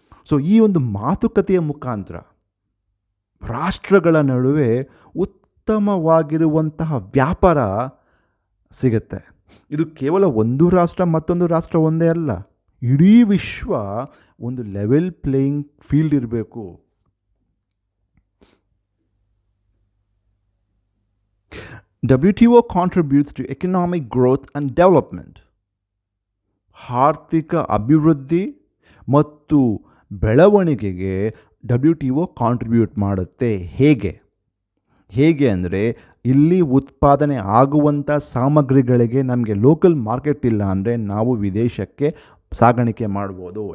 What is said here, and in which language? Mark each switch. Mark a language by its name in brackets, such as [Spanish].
[Kannada] So ಈ ಒಂದು ಮಾತುಕತೆಯ ಮುಖಾಂತರ ರಾಷ್ಟ್ರಗಳ ನಡುವೆ ಉತ್ತಮವಾಗಿರುವಂತಹ ವ್ಯಾಪಾರ ಸಿಗುತ್ತೆ. ಇದು ಕೇವಲ ಒಂದು ರಾಷ್ಟ್ರ ಮತ್ತೊಂದು ರಾಷ್ಟ್ರ ಒಂದೇ ಅಲ್ಲ, ಇಡೀ ವಿಶ್ವ ಒಂದು ಲೆವೆಲ್ ಪ್ಲೇಯಿಂಗ್ ಫೀಲ್ಡ್ ಇರಬೇಕು. [English] WTO contributes to economic growth and development. [Kannada] ಆರ್ಥಿಕ ಅಭಿವೃದ್ಧಿ ಮತ್ತು ಬೆಳವಣಿಗೆಗೆ WTO ಕಾಂಟ್ರಿಬ್ಯೂಟ್ ಮಾಡುತ್ತೆ. ಹೇಗೆ ಅಂದರೆ, ಇಲ್ಲಿ ಉತ್ಪಾದನೆ ಆಗುವಂಥ ಸಾಮಗ್ರಿಗಳಿಗೆ ನಮಗೆ ಲೋಕಲ್ ಮಾರ್ಕೆಟ್ ಇಲ್ಲ ಅಂದರೆ ನಾವು ವಿದೇಶಕ್ಕೆ ಸಾಗಾಣಿಕೆ ಮಾಡ್ಬೋದು.